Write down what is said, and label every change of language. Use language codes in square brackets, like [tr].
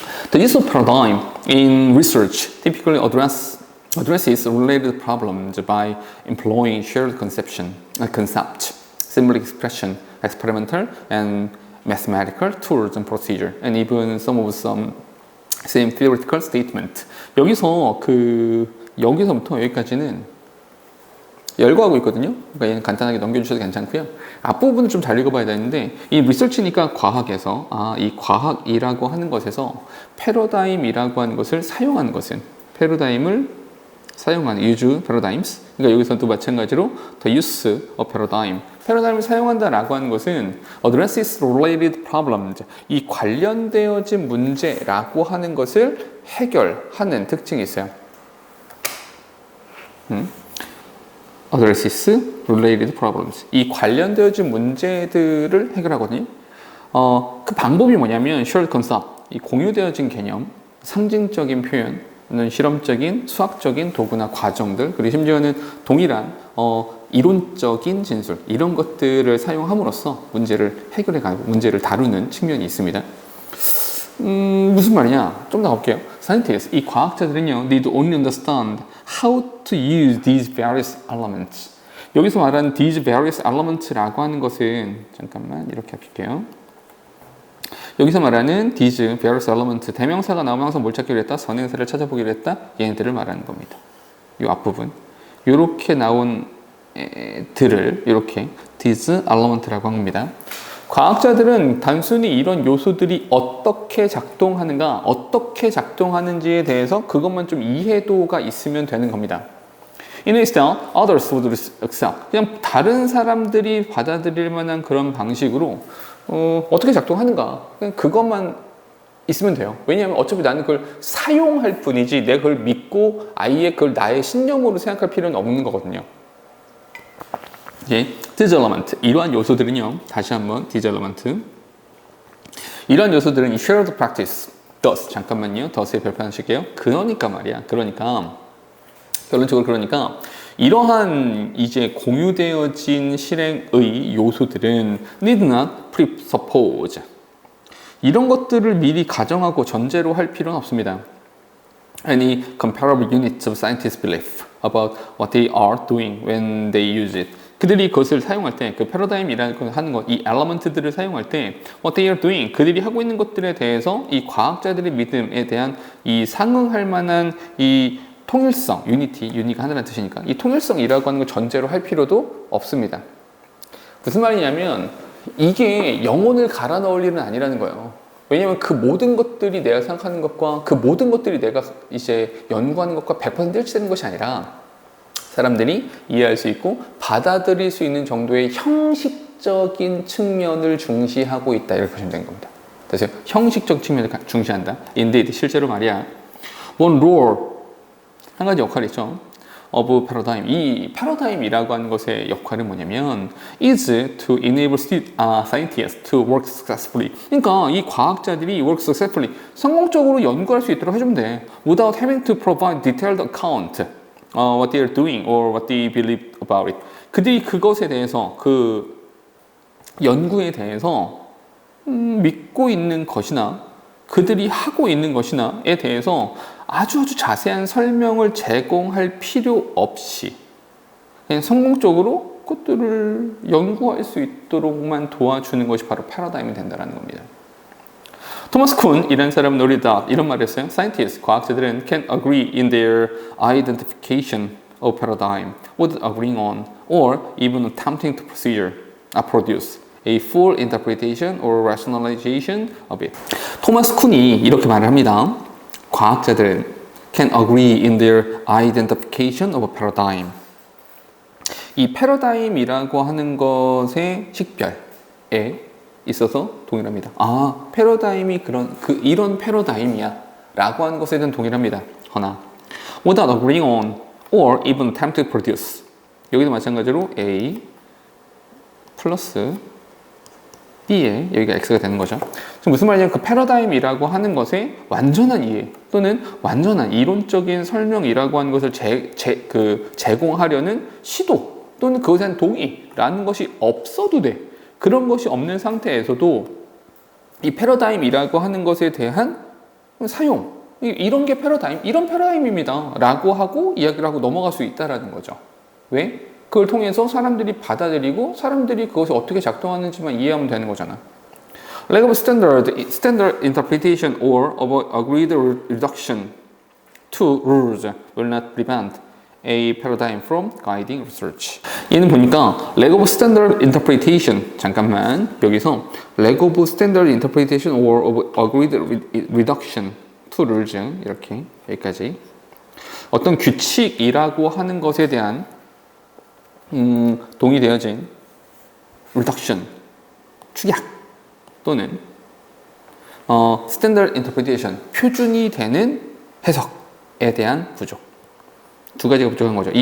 [en] The use of paradigm in research typically addresses related problems by employing shared concept, symbolic expression, experimental and mathematical tools and procedure, and even some same theoretical statement. [ko] 여기서부터 여기까지는 열거하고 있거든요. 그러니까 얘는 간단하게 넘겨주셔도 괜찮고요. 앞부분을 좀 잘 읽어봐야 되는데 이 리서치니까 과학에서 이 과학이라고 하는 것에서 패러다임이라고 하는 것을 사용하는 것은 패러다임을 사용하는 [en] use paradigms. [ko] 그러니까 여기서도 마찬가지로 [en] the use of paradigm. [ko] 패러다임을 사용한다라고 하는 것은 [en] addresses related problems. [ko] 이 관련되어진 문제라고 하는 것을 해결하는 특징이 있어요. [en] addresses related problems. [ko] 이 관련되어진 문제들을 해결하거든요. 그 방법이 뭐냐면 [en] shared concept. [ko] 이 공유되어진 개념, 상징적인 표현은 실험적인, 수학적인 도구나 과정들, 그리고 심지어는 동일한 이론적인 진술 이런 것들을 사용함으로써 문제를 해결해가고 문제를 다루는 측면이 있습니다. 무슨 말이냐? 좀 더 가볼게요. [en] Scientists, [ko] 이 과학자들은요, [en] need only understand how to use these various elements. [ko] 여기서 말하는 [en] these various elements [ko] 라고 하는 것은 잠깐만 이렇게 할게요. 여기서 말하는 [en] these various elements [ko] 대명사가 나오면 항상 뭘 찾기로 했다? 선행사를 찾아보기로 했다? 얘네들을 말하는 겁니다. 이 앞부분 이렇게 나온 들을 이렇게 [en] these element [ko] 라고 합니다. 과학자들은 단순히 이런 요소들이 어떻게 작동하는가, 어떻게 작동하는지에 대해서 그것만 좀 이해도가 있으면 되는 겁니다. [en] In a style, others would accept. [ko] 그냥 다른 사람들이 받아들일 만한 그런 방식으로 어떻게 작동하는가, 그냥 그것만 있으면 돼요. 왜냐하면 어차피 나는 그걸 사용할 뿐이지 내가 그걸 믿고 아예 그걸 나의 신념으로 생각할 필요는 없는 거거든요. [en] these element, [ko] 이러한 요소들은요, 다시 한번 these element, 이러한 요소들은 [en] shared practice, thus, [ko] 잠깐만요, [en] thus [ko] 에 별표 하나 칠게요. 그러니까 말이야, 그러니까 결론적으로 그러니까 이러한 이제 공유되어진 실행의 요소들은 [en] need not presuppose. [ko] 이런 것들을 미리 가정하고 전제로 할 필요는 없습니다. [en] Any comparable units of scientists' belief about what they are doing when they use it. [ko] 그들이 그것을 사용할 때, 그 패러다임이라는 걸 하는 것, 이 엘러먼트들을 사용할 때, [en] what they are doing, [ko] 그들이 하고 있는 것들에 대해서 이 과학자들의 믿음에 대한 이 상응할 만한 이 통일성, 유니가 하나라는 뜻이니까 이 통일성이라고 하는 걸 전제로 할 필요도 없습니다. 무슨 말이냐면 이게 영혼을 갈아 넣을 일은 아니라는 거예요. 왜냐면 그 모든 것들이 내가 생각하는 것과 그 모든 것들이 내가 이제 연구하는 것과 100% 일치되는 것이 아니라 사람들이 이해할 수 있고 받아들일 수 있는 정도의 형식적인 측면을 중시하고 있다 이렇게 보시면 되는 겁니다. 그래서 형식적 측면을 중시한다. [en] Indeed, [ko] 실제로 말이야. [en] One role, [ko] 한 가지 역할이 있죠. [en] of paradigm. [ko] 이 패러다임이라고 하는 것의 역할은 뭐냐면 [en] is to enable scientists to work successfully. [ko] 그러니까 이 과학자들이 [en] work successfully [ko] 성공적으로 연구할 수 있도록 해주면 돼. [en] Without having to provide detailed account what they are doing or what they believe about it. [ko] 그들이 그것에 대해서 그 연구에 대해서 믿고 있는 것이나 그들이 하고 있는 것이나에 대해서 아주 자세한 설명을 제공할 필요 없이 그냥 성공적으로 그것들을 연구할 수 있도록만 도와주는 것이 바로 패러다임이 된다는 겁니다. 토마스 쿤이라는 사람은 이런 말을 했어요. [en] Scientists, [ko] 과학자들은 [en] can agree in their identification of paradigm without agreeing on or even attempting to produce a full interpretation or rationalization of it. [ko] 토마스 쿤이 이렇게 말을 합니다. 과학자들은 [en] can agree in their identification of a paradigm. [ko] 이 패러다임이라고 하는 것의 식별에 있어서 동일합니다. 아, 패러다임이 이런 패러다임이야 라고 하는 것에 대한 동일합니다. 허나 [en] without agreeing on or even attempt to produce. [ko] 여기도 마찬가지로 A 플러스 B에 여기가 X가 되는 거죠. 지금 무슨 말이냐면 그 패러다임이라고 하는 것의 완전한 이해 또는 완전한 이론적인 설명이라고 하는 것을 제공하려는 시도 또는 그것에 대한 동의라는 것이 없어도 돼. 그런 것이 없는 상태에서도 이 패러다임이라고 하는 것에 대한 사용 이런 게 이런 패러다임입니다 라고 하고 이야기를 하고 넘어갈 수 있다라는 거죠. 왜? 그걸 통해서 사람들이 받아들이고 사람들이 그것이 어떻게 작동하는지만 이해하면 되는 거잖아. [en] Lack of standard interpretation or of agreed reduction to rules will not prevent a paradigm from guiding research. [ko] 얘는 보니까 [en] lack of standard interpretation [ko] 잠깐만 여기서 [en] lack of standard interpretation or of agreed reduction to rules [ko] 이렇게 여기까지 어떤 규칙이라고 하는 것에 대한 동의되어진 [en] reduction [ko] 축약 또는 [en] standard interpretation [ko] 표준이 되는 해석에 대한 부족 두 가지가 부족한 거죠.